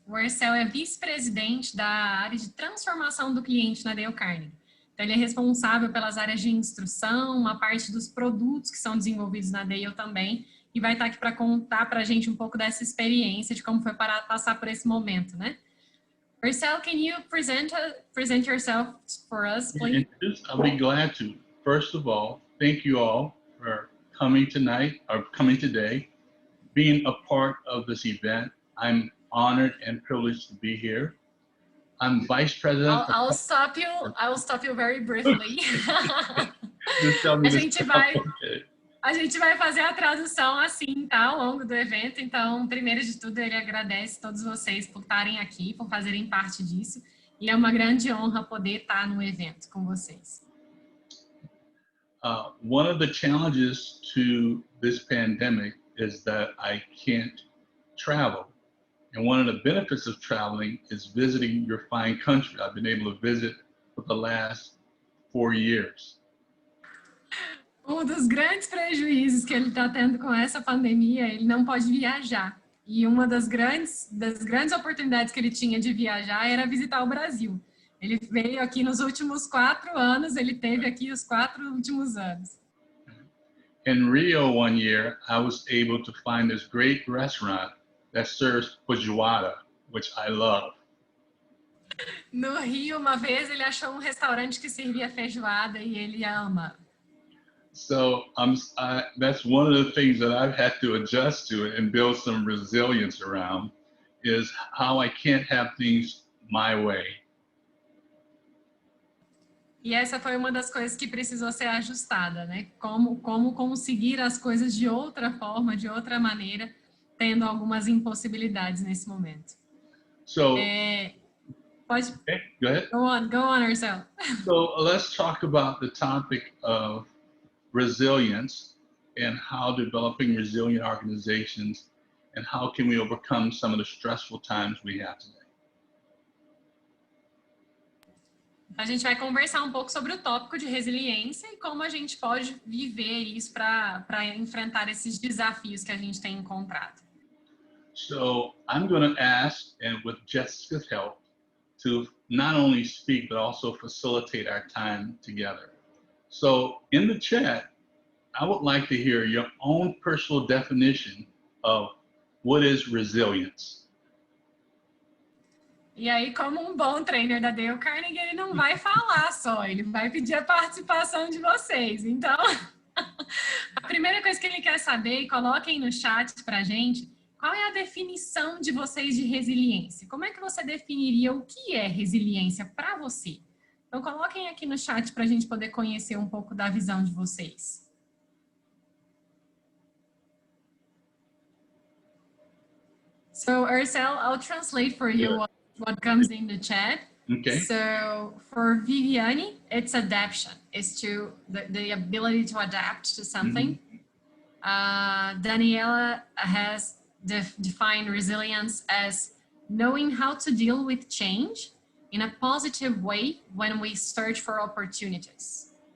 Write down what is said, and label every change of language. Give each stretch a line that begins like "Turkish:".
Portuguese: O Orcel é vice-presidente da área de transformação do cliente na Dale Carnegie. Então, ele é responsável pelas áreas de instrução, uma parte dos produtos que são desenvolvidos na Dale também, e vai estar aqui para contar para a gente um pouco dessa experiência, de como foi para passar por esse momento, né?
English: Orcel, can you present yourself for us, please? I'll be glad to. First of all, thank you all for coming tonight or coming today, being a part of this event. I'm honored and privileged to be here. I'm vice president. I will stop you very briefly. Just tell me
Portuguese: a gente vai fazer a tradução assim, tá, ao longo do evento. Então, primeiro de tudo, ele agradece a todos vocês por estarem aqui, por fazerem parte disso. E é uma grande honra poder estar no evento com vocês.
English: One of the challenges to this pandemic is that I can't travel. And one of the benefits of traveling is visiting your fine country. I've been able to visit for the last 4 years.
Portuguese: Um dos grandes prejuízos que ele está tendo com essa pandemia, ele não pode viajar. E uma das grandes oportunidades que ele tinha de viajar era visitar o Brasil. Ele veio aqui nos últimos 4 anos, ele teve aqui os 4 últimos anos.
English: In Rio one year, I was able to find this great restaurant that serves feijoada, which I love.
Portuguese: No Rio, uma vez, ele achou um restaurante que servia feijoada e ele ama.
English: So that's one of the things that I've had to adjust to and build some resilience around is how I can't have things my way.
Portuguese: E essa foi uma das coisas que precisou ser ajustada, né? Como conseguir as coisas de outra forma, de outra maneira, tendo algumas impossibilidades nesse momento.
English: So,
Portuguese: pode.
English: Okay, go ahead. Go on, Orcel. So let's talk about the topic of resilience and how developing resilient organizations and how can we overcome some of the stressful times we have today.
Portuguese: A gente vai conversar um pouco sobre o tópico de resiliência e como a gente pode viver isso para enfrentar esses desafios que a gente tem encontrado.
English: So I'm going to ask, and with Jessica's help, to not only speak but also facilitate our time together. So in the chat, I would like to hear your own personal definition of what is resilience.
Portuguese: E aí, como um bom trainer da Dale Carnegie, ele não vai falar só, ele vai pedir a participação de vocês. Então, a primeira coisa que ele quer saber, e coloquem no chat pra gente, qual é a definição de vocês de resiliência? Como é que você definiria o que é resiliência para você? Então, coloquem aqui no chat para a gente poder conhecer um pouco da visão de vocês.
English: So, Orcel, I'll translate for you what comes in the chat. Okay. So, for Viviane, it's adaptation. It's the ability to adapt to something. Mm-hmm. Daniela has defined resilience as knowing how to deal with change in a positive way when we search for opportunities.